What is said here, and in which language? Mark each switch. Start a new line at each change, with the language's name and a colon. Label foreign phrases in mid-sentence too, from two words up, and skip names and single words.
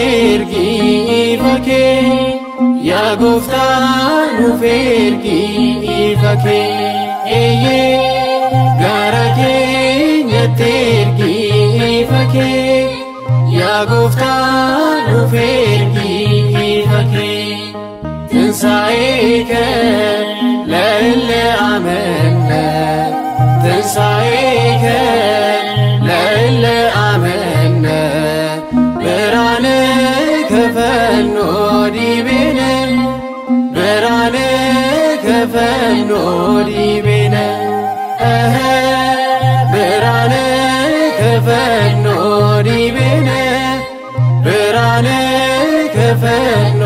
Oromo: ergi ifa kee yaa gooftaa nuuf ergi ifa kee gara keenyatti ergi ifa kee yaa gooftaa nuuf ergi ifa kee
Geez: ትንሣኤከ ለእለ አመነ ትንሣኤከ ለእለ አመነ ብርሃነ ከፈኖ ዲቤነ ብርሃነ ከፈኖ ዲቤነ ብርሃነ ከፈኖ ዲቤነ ብርሃነ ከፈኖ